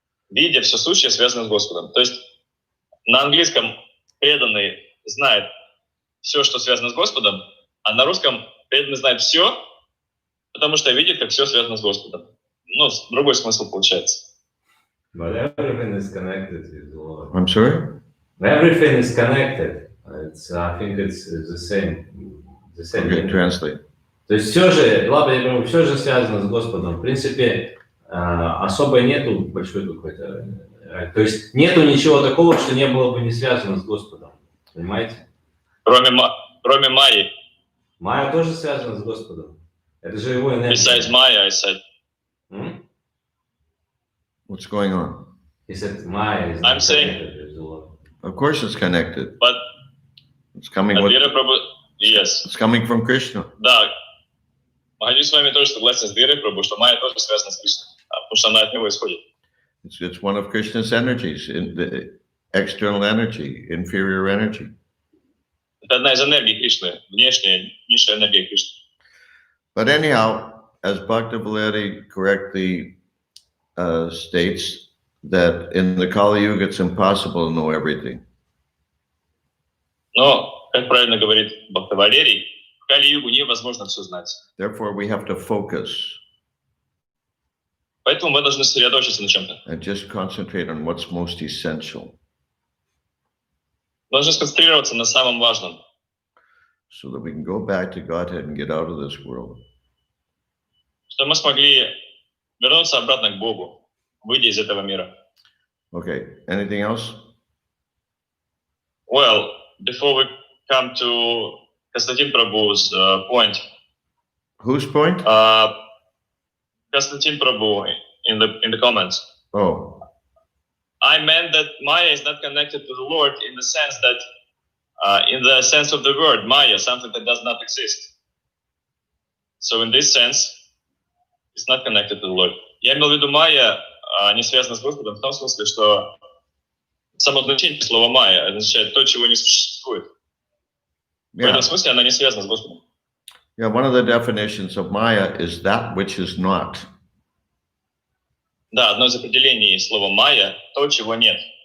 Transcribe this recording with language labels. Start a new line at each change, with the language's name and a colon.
Russian: Видя все сущее, связано с Господом. То есть на английском преданный знает все, что связано с Господом, а на русском преданный знает все, потому что видит, как все связано с Господом. Другой смысл получается.
English: But everything is connected with the Lord. I'm sorry? Everything is connected. I think it's the same. Okay, translate.
Russian: То есть все же связано с Господом. В принципе, особо нету большой какой-то... То есть нету ничего такого, что не было бы не связано с Господом. Понимаете? Кроме Майи. Майя тоже связана с Господом. Это же его энергия.
English: Besides Maya, I said. What's going on? He said Maya is I'm saying- connected with the Lord. Of course it's connected. But It's coming with,
Russian: Вера Прабху... Yes.
English: it's coming from Krishna.
Russian: Да. Магадис с вами тоже согласен с Верой Прабху, что Майя тоже связана с Кришной, потому что она от него исходит.
English: It's one of Krishna's energies, in the external energy, inferior energy.
Russian: Это одна из энергий Кришны, внешняя, низшая энергия Кришны.
English: But anyhow, as Bhakti correctly states, that in the Kali Yuga it's impossible to know everything.
Russian: Но, как правильно говорит Бхакта Валерий, в Кали-югу невозможно все знать.
English: Therefore, we have to focus
Russian: Поэтому мы должны сосредоточиться на чем-то.
English: and just concentrate on what's most essential,
Russian: Мы должны сконцентрироваться на самом важном,
English: so that we can go back to Godhead and get out of this world.
Russian: чтобы мы смогли вернуться обратно к Богу, выйдя из этого мира.
English: Okay, anything else? Well, before we come to Konstantin Prabhu's point, Whose point? Konstantin Prabhu in the comments, Oh, I meant that Maya is not connected to the Lord in the sense that, in the sense of the word Maya, something that does not exist. So in this sense, It's not connected to the Lord.
Russian: Я имел в виду майя, не связано с Господом в том смысле, что само значение слова майя означает то, чего не существует. В
English: Yeah.
Russian: этом смысле она не связана с Господом.
English: Yeah, one of the definitions of Maya is that which is not.
Russian: Да, одно из определений слова майя – то, чего нет.